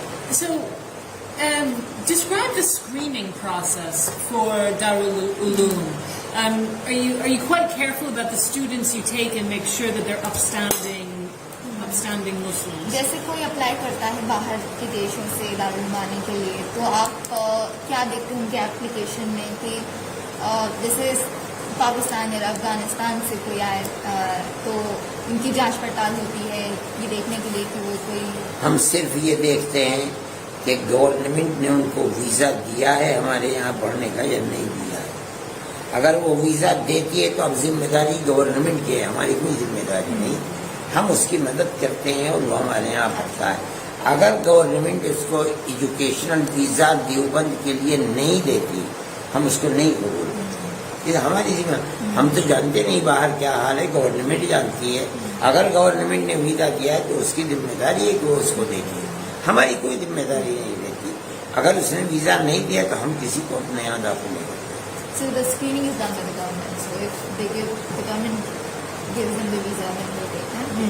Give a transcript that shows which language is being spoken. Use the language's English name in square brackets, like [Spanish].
[English] So, describe the screening process for Darul Uloom. Are you quite careful about the students you take and make sure that they're upstanding Muslims? [Hindi] जैसे कोई apply करता है बाहर के देशों से दारुल आने के लिए, तो आप क्या देखते हैं उनके एप्लीकेशन में कि जैसे पाकिस्तान या अफगानिस्तान से कोई आए तो उनकी जांच पड़ताल होती है ये देखने के लिए कि वो कोई। हम सिर्फ ये देखते हैं कि गवर्नमेंट ने उनको वीज़ा दिया है हमारे यहाँ पढ़ने का या नहीं दिया है। अगर वो वीज़ा देती है तो अब जिम्मेदारी गवर्नमेंट की है, हमारी कोई जिम्मेदारी नहीं, हम उसकी मदद करते हैं और वो हमारे यहाँ पढ़ता है। अगर गवर्नमेंट उसको एजुकेशनल वीज़ा देवबंद के लिए नहीं देती, हम उसको नहीं कबूल करते। ये हमारी जिम्मेदारी, हम तो जानते नहीं बाहर क्या हाल है, गवर्नमेंट जानती है। अगर गवर्नमेंट ने वीज़ा दिया है तो उसकी जिम्मेदारी है कि वो उसको देगी, हमारी कोई जिम्मेदारी नहीं रहती। अगर उसने वीज़ा नहीं दिया तो हम किसी को अपने यहाँ दाखिल नहीं करते। [English] So the screening is done by the government. So if they give, the government gives them the visa, then they take them.